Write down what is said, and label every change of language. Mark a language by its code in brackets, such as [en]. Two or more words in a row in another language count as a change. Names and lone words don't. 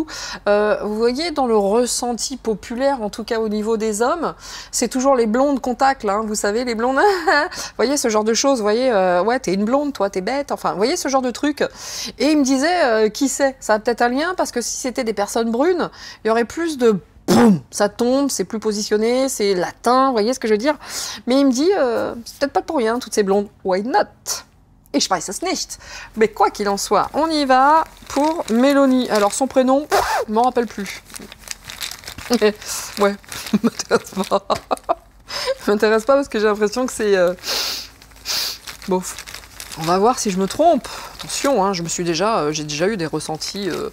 [fr] Vous voyez, dans le ressenti populaire, en tout cas au niveau des hommes, c'est toujours les blondes qu'on tacle, hein, vous savez, les blondes, vous voyez, ce genre de choses, vous voyez, ouais, t'es une blonde, toi, t'es bête, enfin, vous voyez, ce genre de truc. Et il me disait, qui sait, ça a peut-être un lien, parce que si c'était des personnes brunes, il y aurait plus de... Boum, ça tombe, c'est plus positionné, c'est latin, vous voyez ce que je veux dire? Mais il me dit, c'est peut-être pas pour rien, toutes ces blondes. [en] Why not? [de] Ich weiß es nicht. [fr] Mais quoi qu'il en soit, on y va pour Mélonie. Alors, son prénom, je m'en rappelle plus. Ouais, m'intéresse pas. M'intéresse pas parce que j'ai l'impression que c'est... bof. On va voir si je me trompe. Attention, hein, j'ai déjà eu des ressentis...